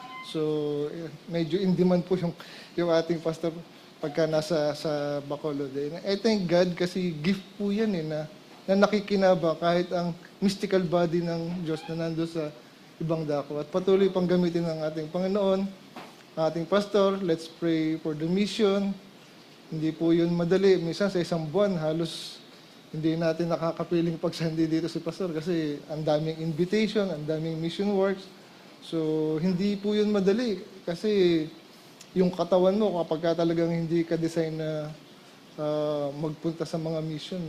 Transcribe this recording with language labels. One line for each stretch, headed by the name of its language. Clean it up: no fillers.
Filipino: So, medyo in demand po yung ating pastor pagka nasa sa Bacolod.
English: I thank God
Filipino: kasi gift po yan na nakikinaba kahit ang mystical body ng Diyos na nando sa ibang dako. At patuloy pang gamitin ng ating Panginoon, ating pastor.
English: Let's pray for the mission.
Filipino: Hindi po yun madali. Minsan sa isang buwan, halos hindi natin nakakapiling pagsandi dito si pastor kasi ang daming invitation, ang daming mission works. So, hindi po yun madali kasi yung katawan mo kapag talagang hindi ka design na magpunta sa mga mission.